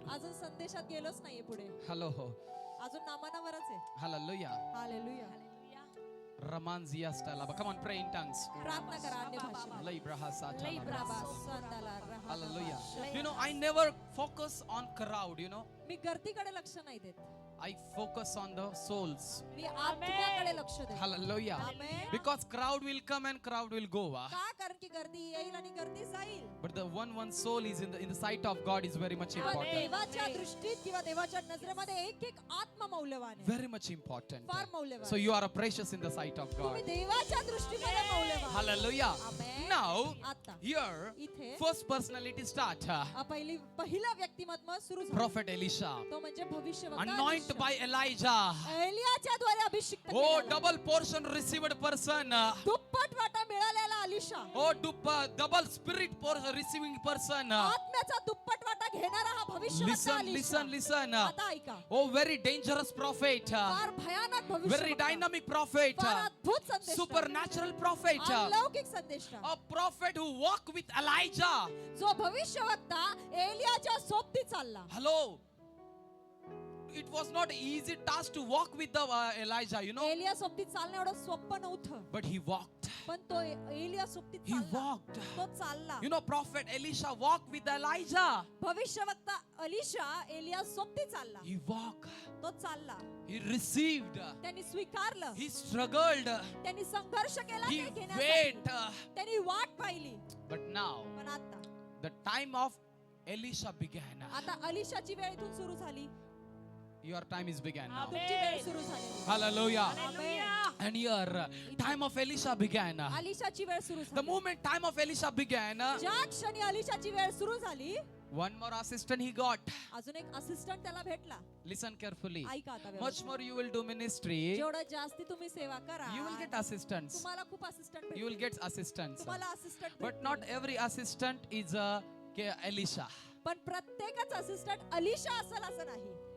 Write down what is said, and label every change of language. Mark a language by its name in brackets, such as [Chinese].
[Marathi] अजून संदेशात गेलोच नाहीये पुढे. [English] Hello. [Marathi] अजून नामानावरच आहे. [English] Hallelujah. [Marathi] Hallelujah. Ramanzia stala. [English] Come on, pray in tongues. [Marathi] प्रार्थना करा अन्य भाषेत. Libraha satana. राबा, संदाला, राहा. [English] Hallelujah. You know, I never focus on crowd, you know. [Marathi] मी गर्दीकडे लक्ष नाही देत. [English] I focus on the souls. [Marathi] मी आत्म्याकडे लक्ष देते. [English] Hallelujah. Amen. Because crowd will come and crowd will go. [Marathi] का कारण की गर्दी येईल आणि गर्दी जाईल. [English] But the one soul is in the sight of God is very much [Marathi] पण [English] important. [Marathi] देवाच्या दृष्टीत किंवा देवाच्या नजरेमध्ये एक एक आत्मा मौल्यवान आहे. [English] Very much important. [Marathi] फार मौल्यवान. [English] So you are a precious in the sight of [Marathi] तुम्ही [English] God. [Marathi] देवाच्या दृष्टीमध्ये मौल्यवान. [English] Hallelujah. Amen. Now, [Marathi] आता [English] here, [Marathi] इथे [English] first personality start. [Marathi] पहिला व्यक्तिमत्व सुरू झालं. [English] Prophet Elisha. [Marathi] तो म्हणजे भविष्यवक्ता [English] Anointed [Marathi] एलिशा. [English] by Elijah. [Marathi] एलियाच्या द्वारे अभिषिक्त [English] Oh, [Marathi] केलेला. [English] double portion received person. [Marathi] दुप्पट वाटा मिळालेला Alisha. [English] Oh, double spirit receiving person. [Marathi] आत्म्याचा दुप्पट वाटा घेणारा हा भविष्यवक्ता अलिशा. [English] Listen. [Marathi] आता ऐका. [English] Oh, very dangerous prophet. [Marathi] फार भयानक [English] Very [Marathi] भविष्यवक्ता. [English] dynamic prophet. [Marathi] फार अद्भुत संदेश. [English] Supernatural prophet. [Marathi] अलौकिक संदेश. [English] A prophet who walked with Elijah. [Marathi] जो भविष्यवक्ता एलियाच्या सोबती चालला. [English] Hello. It was not easy task to walk with the Elijah, you know. [Marathi] Elia सोबती चालणं एवढं सोपं नव्हतं. [English] But he walked. [Marathi] पण तो एलिया सोबती [English] He [Marathi] चालला. [English] walked. [Marathi] तो चालला. [English] You know, prophet Elisha walked with Elijah. [Marathi] भविष्यवक्ता अलिशा एलिया सोबती चालला. [English] He walked. [Marathi] तो चालला. [English] He received. [Marathi] त्यांनी स्वीकारलं. [English] He struggled. [Marathi] त्यांनी संघर्ष केला [English] He [Marathi] ते घेण्यासाठी. [English] wait. [Marathi] त्यांनी वाट पाहिली. [English] But now, [Marathi] पण आता [English] the time of Elisha began. [Marathi] आता अलिशाची वेळ इथून सुरू झाली. [English] Your time is began now. [Marathi] तुमची वेळ सुरू झाली. [English] Hallelujah. Hallelujah. And here, time of Elisha began. [Marathi] अलिशाची वेळ सुरू [English] The [Marathi] झाली. [English] moment time of Elisha began, [Marathi] ज्या क्षणी अलिशाची वेळ सुरू झाली, [English] one more assistant he got. [Marathi] अजून एक असिस्टंट त्याला भेटला. [English] Listen carefully. [Marathi] ऐका आता [English] Much [Marathi] व्यवस्थित. [English] more you will do ministry. [Marathi] जेवढं जास्ती तुम्ही सेवा करा, [English] You will get assistants. [Marathi] तुम्हाला खूप असिस्टंट [English] You will [Marathi] भेटतील. [English] get assistants. [Marathi] तुम्हाला assistant [English] But not every assistant is Elisha. [Marathi] पण प्रत्येकच असिस्टंट अलिशा असेल असं नाही.